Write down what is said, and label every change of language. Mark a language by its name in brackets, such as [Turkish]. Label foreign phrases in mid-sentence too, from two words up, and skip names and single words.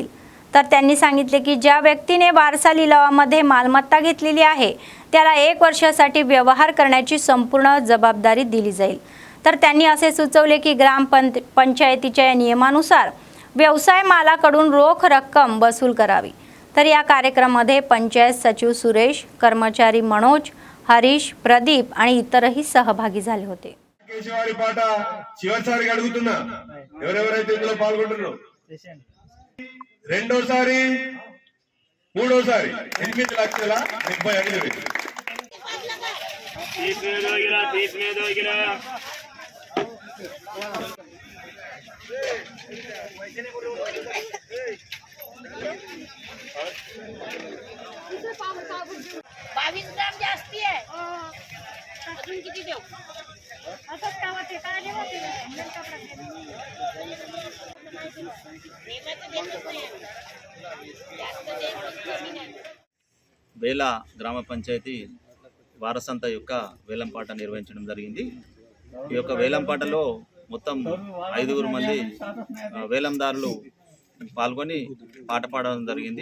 [Marathi] तर त्यांनी सांगितले की ज्या व्यक्तीने वारसा लिलावामध्ये मालमत्ता घेतलेली आहे त्याला 1 वर्षासाठी व्यवहार करण्याची संपूर्ण जबाबदारी दिली जाईल. तर त्यांनी असे सुचवले की ग्रामपंचायतीच्या नियमानुसार व्यवसाय मालाकडून रोख रक्कम वसूल करावी. तर या कार्यक्रमामध्ये पंचायत सचिव सुरेश, कर्मचारी मनोज, हरीश, प्रदीप आणि इतरही सहभागी झाले होते. [Telugu] కేశవారి పాట చివరిసారిగా అడుగుతున్నా, ఎవరెవరైతే ఇందులో పాల్గొంటున్నారో రెండోసారి మూడోసారి 8,75,000 [Marathi] 22 ग्राम जास्ती आहे. अजून किती देऊ? असंच कामाचे काय देवाचे [Telugu] బేలా గ్రామ పంచాయతీ వారసంత యొక్క వేలంపాట నిర్వహించడం జరిగింది. ఈ యొక్క వేలంపాటలో మొత్తం 5 మంది వేలందారులు పాల్గొని పాట పాడడం జరిగింది.